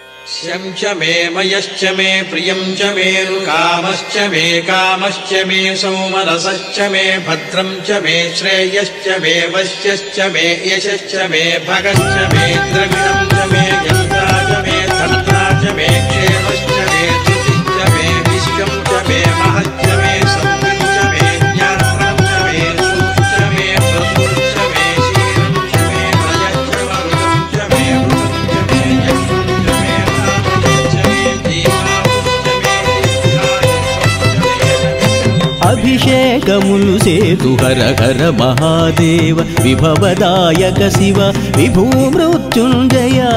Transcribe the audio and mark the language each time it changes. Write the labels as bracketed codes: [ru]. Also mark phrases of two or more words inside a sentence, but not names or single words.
[sa] श्यं च मे मयश्च मे प्रियं च मे कामश्च मे सौमनसश्च मे भद्रं च मे श्रेयश्च मे वश्यश्च मे यशश्च मे भगश्च मे द्रविणं च मे यन्त्रा च मे तन्त्रा च मे क्षेमश्च मे धृतिश्च मे विश्वं च मे महश्च मे सम्पं च मे ज्ञानं च मे सुखश्च मे प्रसुश्च मे शीलं च मे भयश्च मरुतं च मे అభిషేకములు సేతు హర హర మహాదేవ విభవదాయక శివ విభూమృత్యుంజయ